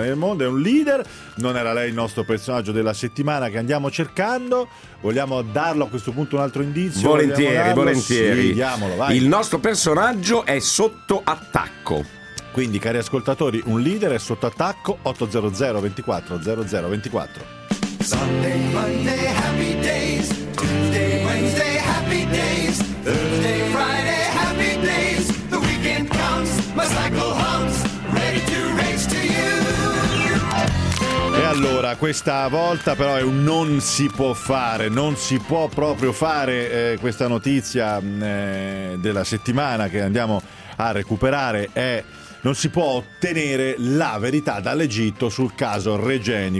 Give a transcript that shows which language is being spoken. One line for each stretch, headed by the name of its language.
Italian: nel mondo, è un leader. Non era lei il nostro personaggio della settimana che andiamo cercando? Vogliamo darlo a questo punto un altro indizio? Volentieri. Sì, diamolo, vai. Il nostro personaggio è sotto attacco, quindi cari ascoltatori, un leader è sotto attacco.
English: 800 24 00 24 Sunday, Monday, happy days. Tuesday, Wednesday, happy days. Thursday, Friday, happy days. The weekend comes, my cycle hums, ready to race to you.
Italian: E allora, questa volta però è un non si può fare, non si può proprio fare questa notizia della settimana che andiamo a recuperare è... Non si può ottenere la verità dall'Egitto sul caso Regeni.